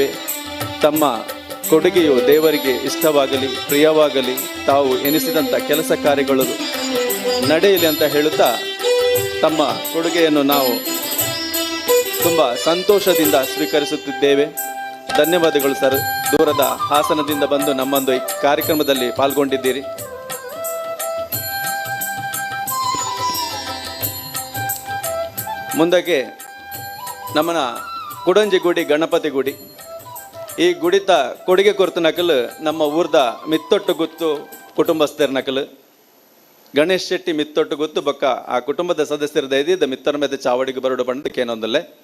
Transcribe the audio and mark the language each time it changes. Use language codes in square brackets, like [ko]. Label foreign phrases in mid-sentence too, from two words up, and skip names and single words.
[kn] ತಮ್ಮ ಕೊಡುಗೆಯು ದೇವರಿಗೆ ಇಷ್ಟವಾಗಲಿ, ಪ್ರಿಯವಾಗಲಿ, ತಾವು ಎನಿಸಿದಂಥ ಕೆಲಸ ಕಾರ್ಯಗಳು ನಡೆಯಲಿ ಅಂತ ಹೇಳುತ್ತಾ ತಮ್ಮ ಕೊಡುಗೆಯನ್ನು ನಾವು ತುಂಬ ಸಂತೋಷದಿಂದ ಸ್ವೀಕರಿಸುತ್ತಿದ್ದೇವೆ. ಧನ್ಯವಾದಗಳು ಸರ್. ದೂರದ ಹಾಸನದಿಂದ ಬಂದು ನಮ್ಮೊಂದು ಈ ಕಾರ್ಯಕ್ರಮದಲ್ಲಿ ಪಾಲ್ಗೊಂಡಿದ್ದೀರಿ. [tcy] ಮುಂದಕ್ಕೆ ನಮ್ಮನ ಕುಡಂಜಿ ಗುಡಿ ಗಣಪತಿ ಗುಡಿ. ಈ ಗುಡಿತ ಕೊಡುಗೆ ಕೊರ್ತು ನಕಲು ನಮ್ಮ ಊರ್ದ ಮಿತ್ತೊಟ್ಟು ಗುತ್ತು ಕುಟುಂಬಸ್ಥರ ನಕಲು ಗಣೇಶ್ ಶೆಟ್ಟಿ ಮಿತ್ತೊಟ್ಟು ಗುತ್ತು ಬೊಕ್ಕ ಆ ಕುಟುಂಬದ ಸದಸ್ಯರ ದೈದಿದ್ದ [kn] ಮಿತ್ತರ ಮೇಲೆ [tcy] ಚಾವಡಿಗೆ ಬರೋಡು ಬಂದಕ್ಕೆ ಏನೊಂದಲ್ಲೇ.